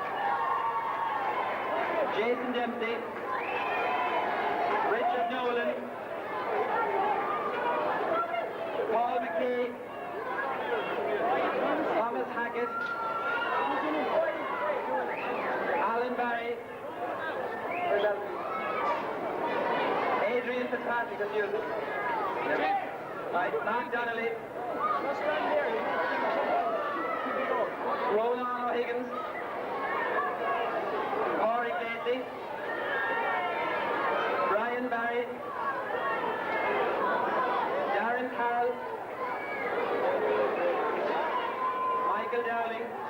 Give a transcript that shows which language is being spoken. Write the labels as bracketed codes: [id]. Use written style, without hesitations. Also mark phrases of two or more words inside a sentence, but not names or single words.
[en] Jason Dempsey, Richard Nolan, Paul McKay, Thomas Hackett, Alan Barry, Adrian Fitzpatrick, excuse me. Right, Mark Donnelly. Roland O'Higgins. Corey Casey. Brian Barry. Darren Carroll. Michael Dowling.